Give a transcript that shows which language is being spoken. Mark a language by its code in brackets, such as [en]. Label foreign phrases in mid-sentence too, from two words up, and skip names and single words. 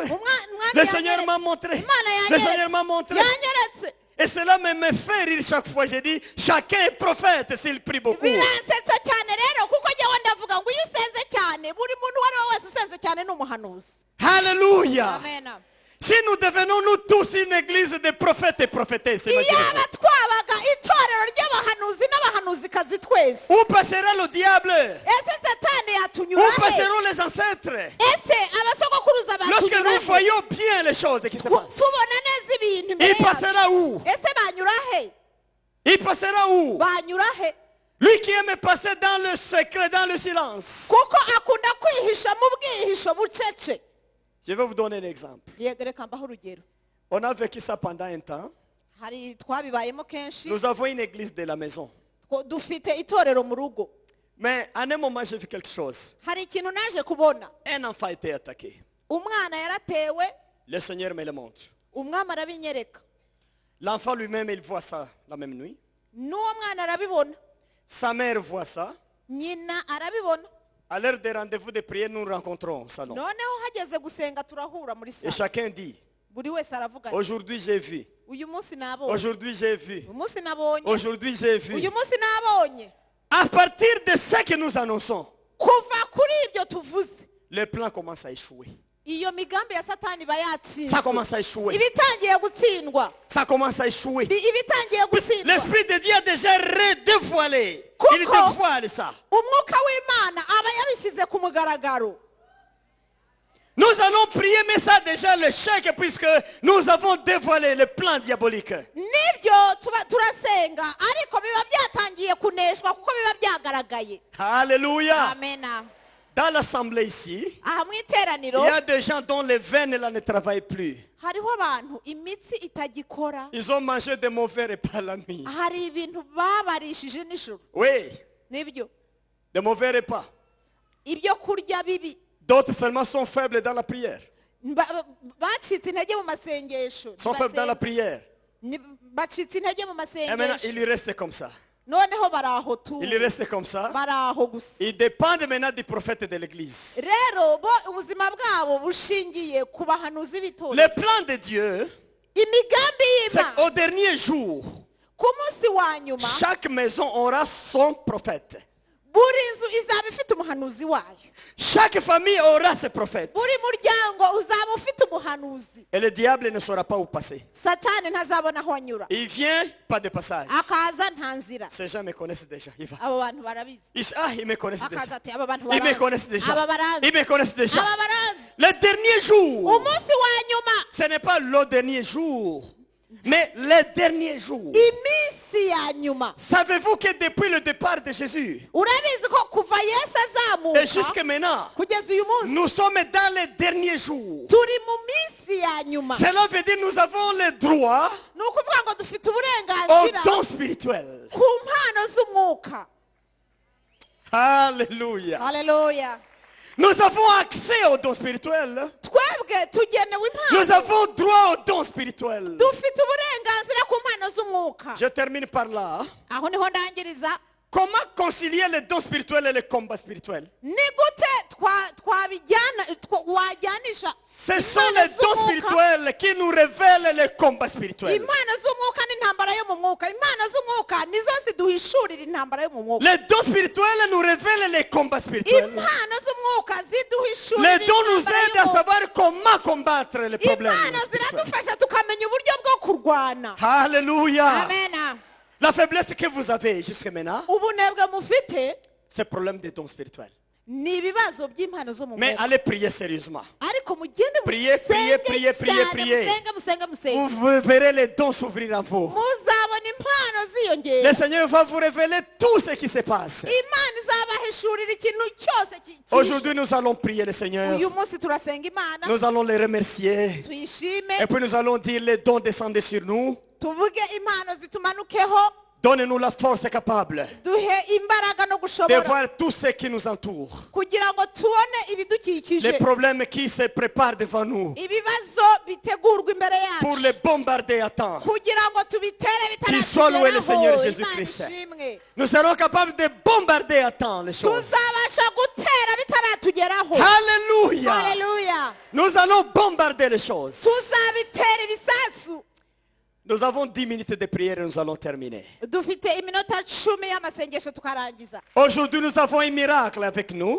[rw] umwami [fr] Le Seigneur m'a [rw] yanyeretse. [fr] montré. [rw] imana [fr] Le Seigneur m'a montré. [rw] yanyeretse [fr] Et cela me fait rire chaque fois. J'ai dit, chacun est prophète s'il prie beaucoup. [rw] biransetsa cyane rero kuko njyewe ndavuga ngo iyo usenze cyane buri muntu uwo ari we wese usenze cyane ni umuhanuzi [fr] Alléluia. [rw] amen [fr] Si nous devenons nous tous une église de prophètes et prophétesses, [rw] iyaba [fr] imaginez-vous. [rw] twabaga itorero ry'abahanuzi n'abahanuzikazi twese [fr] Où passera le diable? [rw] ese satani [fr] Où [rw] yatunyura he [fr] passeront les ancêtres? [rw] ese abasogokuruza [fr] Lorsque [rw] batunyura [fr] nous [rw] he [fr] voyons bien les choses qui se passent, [rw] tubona neza ibintu imbere [fr] il passera [rw] yacu [fr] où? [rw] ese banyura he [fr] Il passera où? [rw] banyura he [fr] Lui qui aime passer dans le secret, dans le silence. [rw] kuko akunda kwihisha mu bwihisho bucece [fr] Je vais vous donner un exemple. [rw] yego reka mbaho urugero [fr] On a vécu ça pendant un temps. [rw] hari twabibayemo kenshi [fr] Nous avons une église de la maison. [rw] dufite itorero mu rugo [fr] Mais à un moment, j'ai vu quelque chose. [rw] hari ikintu naje kubona [fr] Un enfant a été attaqué. [rw] umwana yaratewe [fr] Le Seigneur me le montre. [rw] umwami arabinyereka [fr] L'enfant lui-même, il voit ça la même nuit. [rw] n'uwo mwana arabibona [fr] Sa mère voit ça. [rw] nyina arabibona [fr] À l'heure des rendez-vous de prière, nous nous rencontrons au salon. [rw] noneho hageze gusenga turahura muri [fr] Et [rw] sale [fr] chacun dit, [rw] buri wese aravuga ati, [fr] aujourd'hui j'ai vu. [rw] uyu munsi nabonye [fr] Aujourd'hui j'ai vu. [rw] uyu munsi nabonye [fr] Aujourd'hui j'ai vu. [rw] uyu munsi nabonye [fr] À partir de ce que nous annonçons, [rw] kuva kuri ibyo tuvuze [fr] le plan commence à échouer. [rw] iyo migambi ya satani iba [fr] Ça [rw] yatsinzwe [fr] commence à échouer. [rw] ibitangiye gutsindwa [fr] Ça commence à échouer. [rw] ibitangiye gutsindwa [fr] L'Esprit de Dieu a déjà redévoilé. Il [rw] Kuko [fr] dévoile ça. [rw] umwuka w'imana aba yabishyize ku mugaragaro [fr] Nous allons prier, mais ça a déjà l'échec puisque nous avons dévoilé le plan diabolique. [rw] nibyo turasenga ariko biba byatangiye kuneshwa kuko biba byagaragaye [fr] Alléluia. [rw] amena [fr] Dans l'assemblée ici, [rw] aha mu [fr] il [rw] iteraniro [fr] y a des gens dont les veines là ne travaillent plus. [rw] hariho abantu imitsi itagikora [fr] Ils ont mangé de mauvais repas la nuit. [rw] hari ibintu babarishije nijoro [fr] Oui, [rw] nibyo [fr] de mauvais repas. [rw] ibyo kurya bibi [fr] D'autres seulement sont faibles dans la prière. [rw] bacitse intege mu masengesho [fr] Sont faibles dans la prière. [rw] bacitse intege mu [fr] Et maintenant, [rw] masengesho [fr] ils restent comme ça. [rw] noneho baraho tu [fr] Ils restent comme ça. [rw] baraho gusa [fr] Ils dépendent maintenant du prophète de l'église. [rw] rero bo ubuzima bwabo bushingiye ku bahanuzi b'itorero [fr] Le plan de Dieu, [rw] imigambi [fr] c'est [rw] y'Imana [fr] qu'au dernier jour, [rw] ku munsi wa nyuma [fr] chaque maison aura son prophète. [rw] buri nzu izaba ifite umuhanuzi wayo [fr] Chaque famille aura ses prophètes. [rw] buri muryango uzaba ufite umuhanuzi [fr] Et le diable ne saura pas où passer. [rw] satani ntazabona aho anyura [fr] Il vient, pas de passage. [rw] akaza nta nzira [fr] Ces gens me connaissent déjà. Il va. [rw] abo bantu barabizi [fr] Ils me connaissent [rw] akaza [fr] déjà. [rw] ati aba bantu [fr] Ils me [rw] barazi [fr] connaissent déjà. [rw] aba barazi [fr] Ils me connaissent déjà. [rw] aba barazi [fr] Le dernier jour, [rw] umunsi wa nyuma [fr] ce n'est pas le dernier jour, mais le dernier jour. [rw] iminsi ya nyuma [fr] Savez-vous que depuis le départ de Jésus [rw] urabizi ko kuva yesu [fr] et [rw] azamuka [fr] jusque maintenant, [rw] kugeza uyu munsi [fr] nous sommes dans les derniers jours. [rw] turi mu minsi ya nyuma [fr] Cela veut dire que nous avons le droit [rw] ni ukuvuga ngo dufite [fr] au [rw] uburenganzira [fr] don spirituel. [rw] ku mpano z'umwuka [fr] Alléluia. [rw] haleluya [fr] Nous avons accès au don spirituel. [rw] twebwe tugenewe [fr] Nous [rw] impano [fr] avons droit au don spirituel. [rw] dufite uburenganzira ku mpano z'umwuka [fr] Je termine par là. [rw] aho niho ndangiriza [fr] Comment concilier le don spirituel et le combat spirituel? [rw] ni gute wajyanisha [fr] Ce sont les dons spirituels qui nous révèlent le combat spirituel. [rw] impano z'umwuka n'intambara yo mu mwuka impano z'umwuka nizo ziduhishurira intambara yo mu mwuka [fr] Les dons spirituels nous révèlent les combats spirituels. [rw] impano z'umwuka ziduhishurira [fr] Les dons nous [rw] intambara [fr] aident [rw] yo [fr] à [rw] mu [fr] savoir comment combattre les problèmes [rw] impano [fr] spirituels. [rw] ziradufasha tukamenya uburyo bwo kurwana [fr] Alléluia. [rw] amena [fr] La faiblesse que vous avez jusque maintenant, [rw] ubunebwe mufite [fr] c'est le problème des dons spirituels. [rw] ni ibibazo by'impano zo mu [fr] Mais [rw] mwuka [fr] allez prier sérieusement. [rw] ariko mugende [fr] Priez, priez, priez, priez, priez. Vous verrez les dons s'ouvrir en vous. [rw] muzabona impano ziyongera [fr] Le Seigneur va vous révéler tout ce qui se passe. [rw] imana izabahishurira ikintu cyose [fr] Aujourd'hui, nous allons prier le Seigneur. [rw] uyu munsi turasenga imana [fr] Nous allons les remercier. [rw] tuyishime [fr] Et puis nous allons dire les dons descendent sur nous. [rw] tuvuge impano zitumanukeho [fr] Donnez-nous la force capable [rw] duhe imbaraga no [fr] de [rw] gushobora [fr] voir tout ce qui nous entoure. [rw] kugira ngo tubone ibidukikije [fr] Les problèmes qui se préparent devant nous [rw] ibibazo bitegurwa imbere [fr] pour [rw] yacu [fr] les bombarder à temps. [rw] kugira ngo tubitere [fr] Qu'il soit loué le Seigneur [rw] bitaratugeraho [fr] Jésus-Christ. [rw] imana ishimwe [fr] Nous serons capables de bombarder à temps les choses. [rw] tuzabasha gutera bitaratugeraho [fr] Alléluia. [rw] haleluya [fr] Nous allons bombarder les choses. [rw] tuzabitera ibisasu [fr] Nous avons 10 minutes de prière et nous allons terminer. [rw] dufite iminota 10 y'amasengesho tukarangiza [fr] Aujourd'hui, nous avons un miracle avec nous.